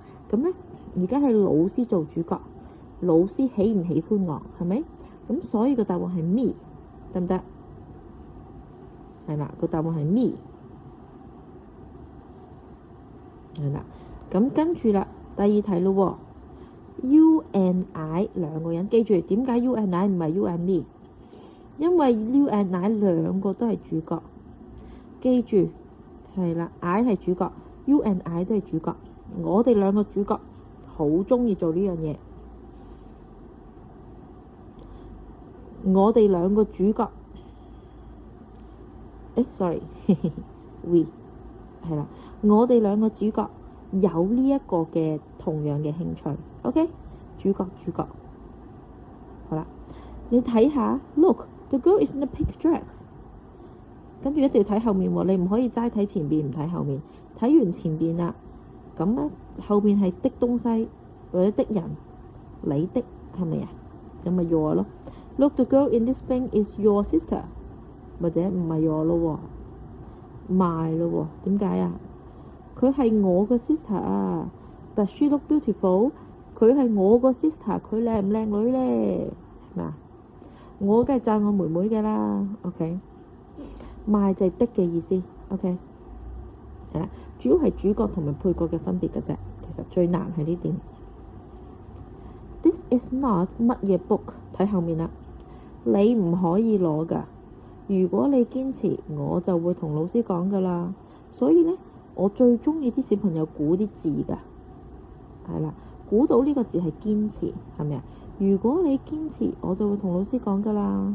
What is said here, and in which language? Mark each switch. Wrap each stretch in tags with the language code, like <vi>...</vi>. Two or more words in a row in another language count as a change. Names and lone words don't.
<yue>咁咧，而家係老師做主角，老師喜唔喜歡我係咪？咁所以個答案係 me， 得唔得？係啦，個答案係 me。係啦，咁跟住啦，第二題咯喎。</yue> <en>You and I</en> <yue>兩個人，記住點解</yue> <en>you and I</en> <yue>唔係</yue> <en>you and me？</en> <yue>因為</yue> <en>you and I</en> <yue>兩個都係主角，記住係啦 ，I 係主角 ，</yue> <en>you and I</en> <yue>都係主角，我哋兩個主角好鍾意做呢樣嘢，我哋兩個主角，sorry，we 係啦，我哋兩個主角有呢一個嘅同樣嘅興趣 ，OK， 主角，好啦，你睇下 ，</yue> <en>Look，the girl is in a pink dress，</en> <yue>跟住一定要睇後面喎，你唔可以齋睇前邊唔睇後面，睇完前邊啦，咁咧後面係的東西或者的人，你的係咪啊？咁咪</yue> <en>your 咯 ，Look，the girl in this pink is your sister，或者唔係 your 咯喎，my 咯喎，點解啊？佢係我個 sister 啊 ， Does she look beautiful？佢係我個 sister， 佢靚唔靚女咧？係咪啊？我梗係讚我妹妹嘅啦 ，OK？My 就係的嘅意思 ，OK？係啦，主要係主角同埋配角嘅分別嘅啫，其實最難係呢點。 This is not 乜嘢 book？睇後面啦，你唔可以攞㗎。如果你堅持，我就會同老師講㗎啦。所以咧。我最鍾意啲小朋友估啲字㗎，係啦，估到呢個字係堅持，係咪啊？如果你堅持，我就會同老師講㗎啦。</en>